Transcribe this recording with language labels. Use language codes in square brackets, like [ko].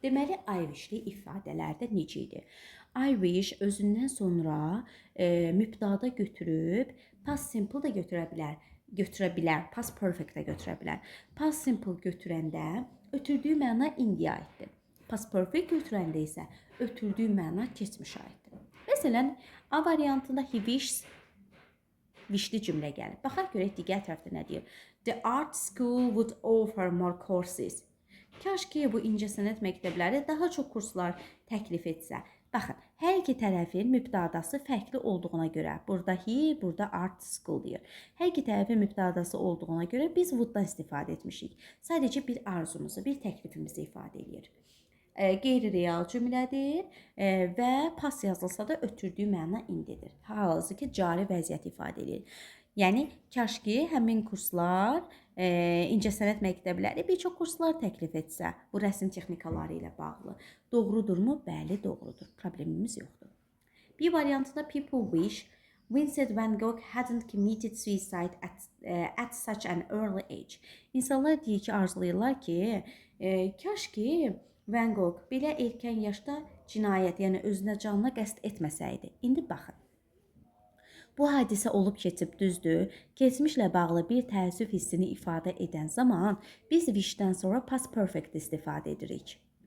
[az] Deməli, I wish-li ifadələrdə necə idi? I wish özündən sonra mübdada götürüb past simple da götürə bilər, past perfect də götürə bilər. Past simple götürəndə ötürdüyü məna indiyə aiddir. Past perfect götürəndə isə ötürdüyü məna keçmişə aiddir. Məsələn, A variantında he wishes wishli cümlə gəlir. Baxaq görək digər tərəfdə nə deyir? [en] The art school would offer more courses. [az] Kaş ki, bu incəsənət məktəbləri daha çox kurslar təklif etsə. Baxın, hər iki tərəfin mübtadası fərqli olduğuna görə, burada he, burada art school deyir. Hər iki tərəfin mübtadası olduğuna görə biz would-dan istifadə etmişik. Sadəcə bir arzumuzu, bir təklifimizi ifadə edir. Qeyri-real cümlədir və pas yazılsa da ötürdüyü məna indidir. Halbuki cari vəziyyət ifadə edir. Yəni, kaş ki, həmin kurslar, incəsənət məktəbləri bir çox kurslar təklif etsə, bu rəsm texnikaları ilə bağlı. Doğrudurmu? Bəli, doğrudur. Problemimiz yoxdur. Bir variantında [en] people wish Vincent van Gogh hadn't committed suicide at such an early age. [az] İnsanlar deyir ki, arzulayırlar ki, kaş ki, Van Gogh belə erkən yaşda cinayət, yəni özünə canına qəsd etməsəydi. İndi baxın. Bu hadisə olub keçib düzdür. Keçmişlə bağlı bir təəssüf hissini ifadə edən zaman biz wishdən sonra past perfect istifadə edirik.